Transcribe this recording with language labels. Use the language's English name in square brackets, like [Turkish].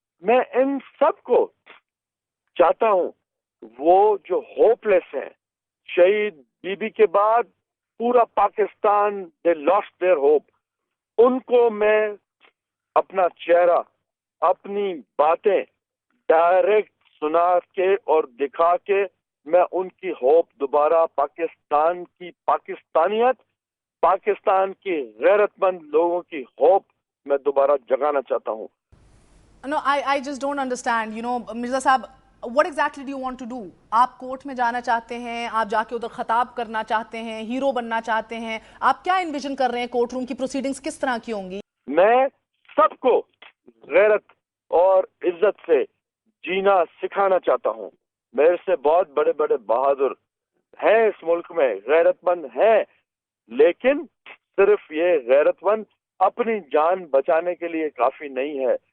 [Urdu] میں ان سب کو چاہتا ہوں، وہ جو ہوپ لیس ہیں، شہید بی بی کے بعد پورا پاکستان دے لاسٹ دیئر ہوپ، ان کو میں اپنا چہرہ، اپنی باتیں ڈائریکٹ سنا کے اور دکھا کے میں ان کی ہوپ دوبارہ پاکستان کی پاکستانیت، پاکستان کی غیرت مند لوگوں کی ہوپ میں دوبارہ جگانا چاہتا ہوں. [English] No, I just don't understand. Mirza صاحب, what exactly do you want to do? [Urdu] آپ کورٹ میں جانا چاہتے ہیں, آپ جا کے ادھر خطاب کرنا چاہتے ہیں, ہیرو بننا چاہتے ہیں, آپ کیا انویژن کر رہے ہیں؟ کورٹ روم کی پروسیڈنگز کس طرح کی ہوں گی؟ میں سب کو غیرت اور عزت سے جینا سکھانا چاہتا ہوں. میرے سے بہت بڑے بڑے بہادر ہیں اس ملک میں، غیرت مند ہیں، لیکن صرف یہ غیرت مند اپنی جان بچانے کے لیے کافی نہیں ہے.